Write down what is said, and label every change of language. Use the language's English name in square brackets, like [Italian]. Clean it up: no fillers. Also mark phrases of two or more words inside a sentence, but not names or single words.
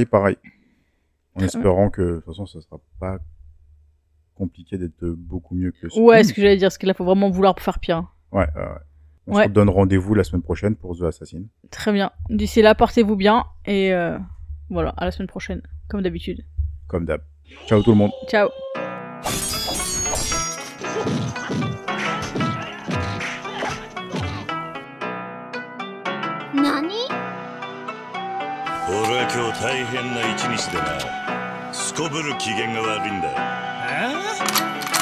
[French] En espérant que, de toute façon, ça sera pas compliqué d'être beaucoup mieux que ce Ouais, film. ce que j'allais dire, parce qu'il faut vraiment vouloir pour faire pire. Ouais. On se donne rendez-vous la semaine prochaine pour The Assassin. Très bien. D'ici là, portez-vous bien et voilà, à la semaine prochaine, comme d'habitude. Comme d'hab. Ciao tout le monde. Ciao. [Japanese] 俺は今日大変な一日でな。すこぶる機嫌が悪いんだ。